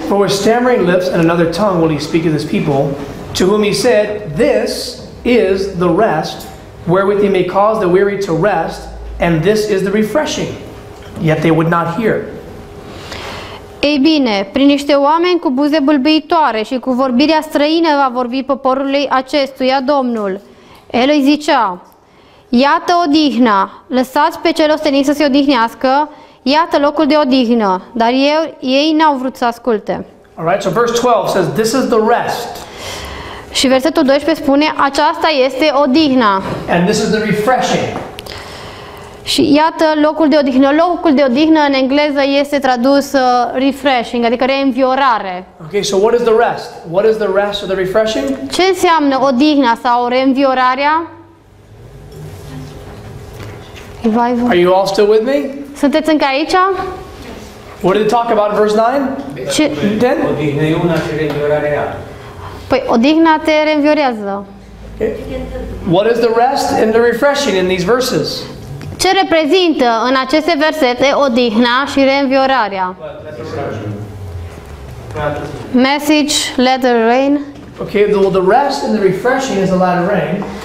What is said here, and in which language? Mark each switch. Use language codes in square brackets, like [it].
[en] For with stammering lips and another tongue will he speak to his people, to whom he said, this is the rest, wherewith he may cause the weary to rest, and this is the refreshing. Yet they would not hear. [ro] Ei bine, prin niște oameni cu buze bâlbâitoare și cu vorbirea străină va vorbi poporului acestuia Domnul. El îi zicea, iată odihna, lăsați pe cel ostenit să se odihnească, iată locul de odihnă, dar ei n-au vrut să asculte. [en] Alright, so verse 12 says, this is the rest. [ro] Și versetul 12 spune, aceasta este odihna. [en] And this is the refreshing. [ro] Și iată locul de odihnă. Locul de odihnă în engleză este tradus refreshing, adică reînviorare. [en] Okay, so what is the rest? What is the rest or the refreshing? [ro] Ce înseamnă odihna sau reînviorarea? [en] Are you all still with me? [ro] Sunteți încă aici? [en] What did it talk about in verse 9? [ro] Ce? [en] Then? [ro] Odihnă e una și reînviorarea alta. Păi odihna te reînviorează. [en] Okay. What is the rest and the refreshing in these verses? [ro] Ce reprezintă în aceste versete odihna și reînviorarea? [en] Message, let it rain. Okay, the rest and the refreshing is the latter rain.